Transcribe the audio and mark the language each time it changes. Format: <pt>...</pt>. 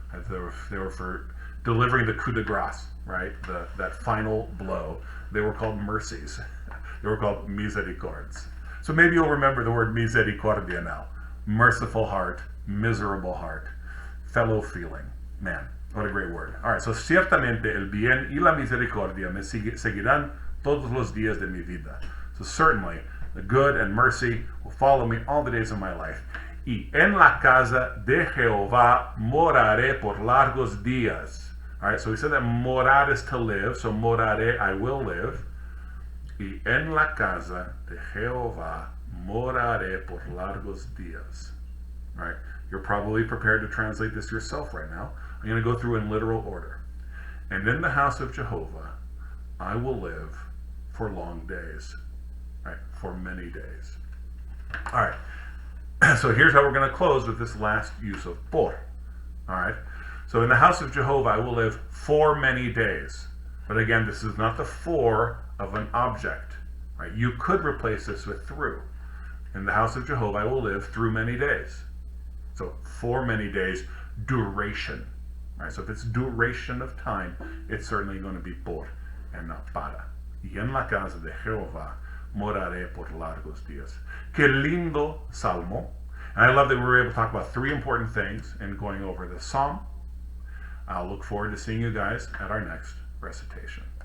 <en>They were for delivering the coup de grace, right? That final blow. They were called mercies. They were called misericords. So maybe you'll remember the word misericordia now. Merciful heart, miserable heart, fellow feeling. Man, what a great word.</en> <es>All right, so ciertamente el bien y la misericordia me seguirán todos los días de mi vida.</es> <en>So certainly, the good and mercy will follow me all the days of my life.</en> <es>Y en la casa de Jehová moraré por largos días.</es> <en>All right, so we said that morar is to live, so moraré, I will live.</en> <es>Y en la casa de Jehová moraré por largos días.</es> <en>All right, you're probably prepared to translate this yourself right now. I'm going to go through in literal order. And in the house of Jehovah I will live for long days, right? For many days. All right. So here's how we're going to close with this last use of por. All right. So in the house of Jehovah I will live for many days. But again, this is not the for of an object, right? You could replace this with through. In the house of Jehovah I will live through many days. So for many days, duration. Right? So if it's duration of time, it's certainly going to be por and not para.</en> <es>Y en la casa de Jehová moraré por largos días. Qué lindo salmo.</es> <en>And I love that we were able to talk about three important things in going over this psalm. I'll look forward to seeing you guys at our next recitation.</en>